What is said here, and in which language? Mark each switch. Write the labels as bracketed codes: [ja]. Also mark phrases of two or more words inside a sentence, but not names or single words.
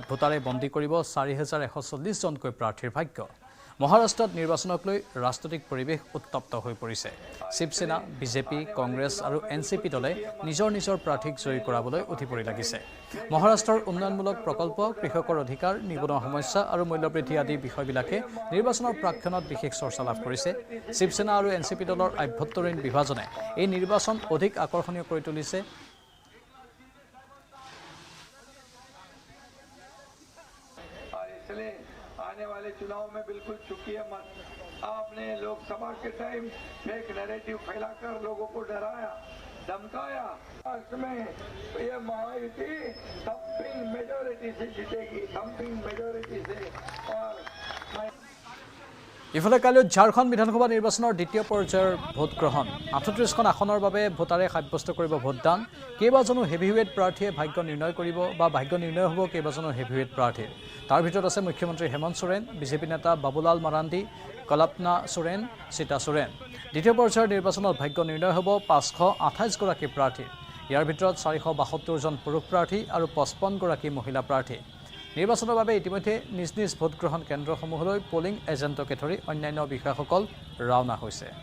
[as] ভোটাৰে বন্দী কৰিব 4140 জনকৈ প্ৰাৰ্থীৰ ভাগ্য মহাৰাষ্ট্ৰত নিৰ্বাচনক লৈ ৰাজনৈতিক পৰিৱেশ উত্তপ্ত হৈ পৰিছে শিৱসেনা বিজেপি কংগ্ৰেছ আৰু এনচিপি দলে নিজৰ নিজৰ প্ৰাৰ্থীক জয়ী কৰাবলৈ উঠি পৰি লাগিছে মহাৰাষ্ট্ৰৰ উন্নয়নমূলক প্ৰকল্প কৃষকৰ অধিকাৰ নিবনুৱা সমস্যা আৰু মূল্যবৃদ্ধি আদি বিষয়বিলাকে নিৰ্বাচনৰ প্ৰাক্ষণত বিশেষ চৰ্চা লাভ কৰিছে শিৱসেনা আৰু এনচিপি দলৰ আভ্যন্তৰীণ বিভাজনে এই নিৰ্বাচন অধিক আকৰ্ষণীয় কৰি তুলিছে [hi] आने वाले चुनाव में बिल्कुल चुकिए मत आपने लोकसभा के टाइम [en] fake narrative [hi] फैलाकर लोगों को डराया धमकाया राष्ट्र में ये महायुति [en] thumping majority [hi] से जीतेगी [en] thumping majority [hi] से और [as] ইফালে কাইলৈ ঝাৰখণ্ড বিধানসভা নিৰ্বাচনৰ দ্বিতীয় পৰ্যায়ৰ ভোট গ্ৰহণ 38খন আসনৰ বাবে ভোটাৰে সাব্যস্ত কৰিব ভোটদান কেইবাজনো হেভিৱেট প্ৰাৰ্থীয়ে ভাগ্য নিৰ্ণয় কৰিব বা ভাগ্য নিৰ্ণয় হ'ব কেইবাজনো হেভিৱেট প্ৰাৰ্থীৰ তাৰ ভিতৰত আছে মুখ্যমন্ত্ৰী হেমন্ত সোৰেন বিজেপি নেতা বাবুলাল মাৰাণ্ডী কল্পনা সোৰেন সীতা সোৰেন দ্বিতীয় পৰ্যায়ৰ নিৰ্বাচনত ভাগ্য নিৰ্ণয় হ'ব 528গৰাকী প্ৰাৰ্থীৰ ইয়াৰ ভিতৰত 472 জন পুৰুষ প্ৰাৰ্থী আৰু 55গৰাকী মহিলা প্ৰাৰ্থী নিৰ্বাচনৰ বাবে ইতিমধ্যে নিজ নিজ ভোটগ্ৰহণ কেন্দ্ৰসমূহলৈ [en] polling agent [as] ধৰি অন্যান্য বিষয়াসকল ৰাওনা হৈছে